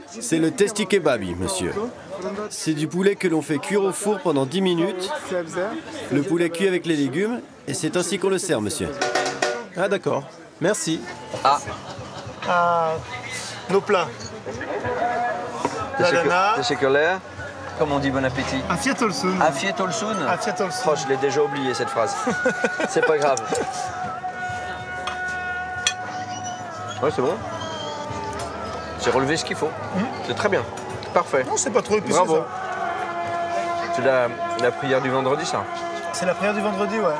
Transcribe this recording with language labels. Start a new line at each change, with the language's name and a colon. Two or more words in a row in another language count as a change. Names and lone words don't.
French: C'est le testi kebabi, monsieur. C'est du poulet que l'on fait cuire au four pendant 10 minutes. Le poulet cuit avec les légumes, et c'est ainsi qu'on le sert, monsieur. Ah d'accord, merci. Ah, nos plats. La lana.
Turkish: Teşekkürler.
French: Comme on dit bon appétit.
Turkish: Afiyet olsun. Afiyet olsun. Afiyet olsun.
French: Oh, je l'ai déjà oublié cette phrase. C'est pas grave. Ouais, c'est bon. J'ai relevé ce qu'il faut. C'est très bien. Parfait. Non, c'est pas trop épicé. Bravo. Ça. C'est la prière du vendredi, ça? C'est la prière du vendredi, ouais.